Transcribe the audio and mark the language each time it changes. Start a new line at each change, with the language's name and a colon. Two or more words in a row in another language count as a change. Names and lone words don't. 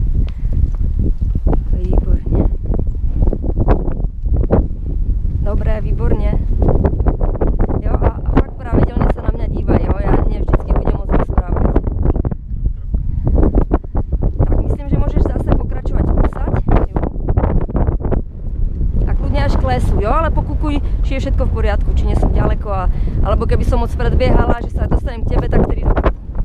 Slovak: Dobré,
Czech: výborně. Jo, a fakt pravidelně se na mě dívaj, jo, já mě vždycky budem moc rozprávat. Tak myslím, že můžeš zase pokračovat klusať, jo. A kludně až k lesu, jo, ale pokukuj,
Slovak: či je všetko v poriadku, či nie som ďaleko, alebo keby som moc predbiehala, že sa dostanem k tebe, tak tedy do kroku.